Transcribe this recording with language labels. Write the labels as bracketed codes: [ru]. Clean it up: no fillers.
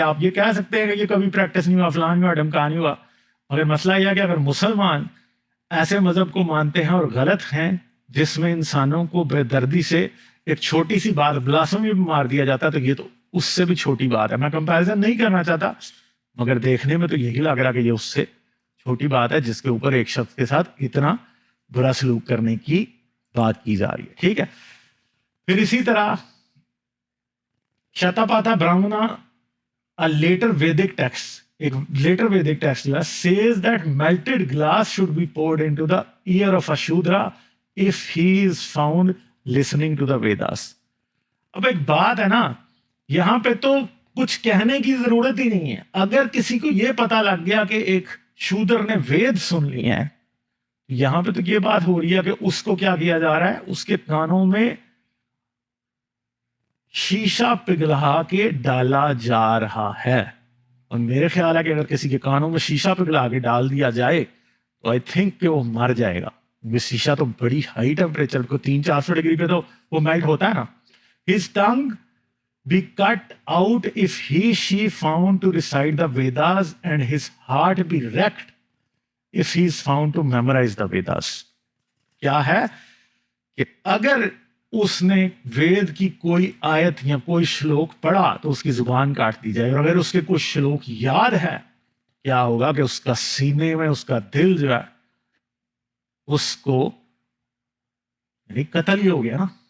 [ur] آپ یہ کہہ سکتے ہیں کہ یہ کبھی پریکٹس نہیں ہوا, فلان نہیں ہوا, ڈھمکا نہیں ہوا, مگر مسئلہ یہ ہے کہ اگر مسلمان ایسے مذہب کو مانتے ہیں اور غلط ہیں جس میں انسانوں کو بے دردی سے ایک چھوٹی سی بات بلاسفمی بھی مار دیا جاتا ہے, تو یہ تو اس سے بھی چھوٹی بات ہے. میں کمپیریزن نہیں کرنا چاہتا, مگر دیکھنے میں تو یہی لگ رہا کہ یہ اس سے چھوٹی بات ہے جس کے اوپر ایک شخص کے ساتھ اتنا برا سلوک کرنے کی بات کی جا رہی ہے. ٹھیک ہے, پھر اسی طرح شتا پاتا برہمنا لیٹر ویدک ٹیکسٹ, ایک لیٹر ویدک ٹیکسٹ جو ہے [en] says that melted glass should be poured into the ear of a Shudra if he is found listening to the Vedas. [ur] اب ایک بات ہے نا, یہاں پہ تو کچھ کہنے کی ضرورت ہی نہیں ہے. اگر کسی کو یہ پتا لگ گیا کہ ایک شودر نے وید سن لی ہیں, یہاں پہ تو یہ بات ہو رہی ہے کہ اس کو کیا کیا جا رہا ہے, اس کے کانوں میں شیشہ پگھلا کے ڈالا جا رہا ہے. اور میرے خیال ہے کہ اگر کسی کے کانوں میں شیشہ پگھلا کے ڈال دیا جائے تو [en] I think [ur] کہ وہ مر جائے گا, کیونکہ شیشہ تو بڑی ہائی ٹیمپریچر کو 300-400 ڈگری پہ تو وہ میلٹ ہوتا ہے نا. [en] His tongue be cut out if he she found to recite the Vedas and his heart be wrecked if he is found to memorize the Vedas. [ur] کیا ہے کہ اگر اس نے وید کی کوئی آیت یا کوئی شلوک پڑھا تو اس کی زبان کاٹ دی جائے, اور اگر اس کے کوئی شلوک یاد ہے کیا ہوگا کہ اس کا سینے میں اس کا دل جو ہے اس کو یعنی قتل ہی ہو گیا نا.